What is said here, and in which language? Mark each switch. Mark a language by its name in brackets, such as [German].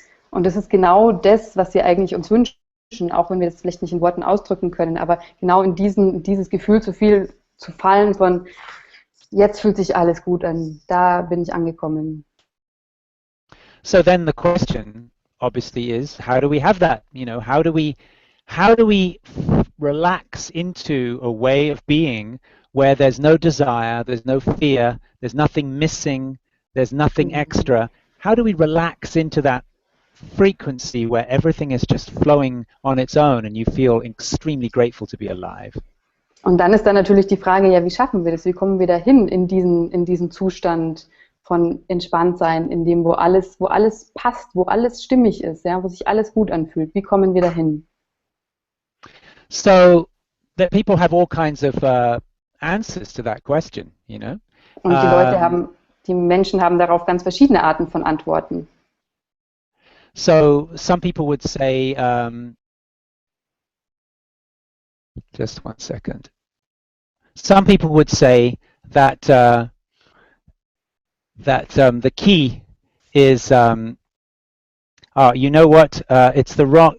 [German] Und das ist genau das, was wir eigentlich uns wünschen, auch wenn wir das vielleicht nicht in Worten ausdrücken können, aber genau in dieses Gefühl zu fallen von, jetzt fühlt sich alles gut an, da bin ich angekommen. [English] So then the question obviously is, how do we have that? You know, how do we relax into a way of being where there's no desire, there's no fear, there's nothing missing, there's nothing extra? How do we relax into that frequency where everything is just flowing on its own and you feel extremely grateful to be alive? [German] Und dann ist dann natürlich die Frage, ja, wie schaffen wir das? Wie kommen wir dahin in diesen Zustand von Entspanntsein, in dem wo alles passt, wo alles stimmig ist, ja, wo sich alles gut anfühlt? Wie kommen wir dahin? [English] So that people have all kinds of answers to that question, you know. [German] Und die Menschen haben darauf ganz verschiedene Arten von Antworten. [English] So some people would say, just one second. Some people would say that the key is, you know what? It's the wrong.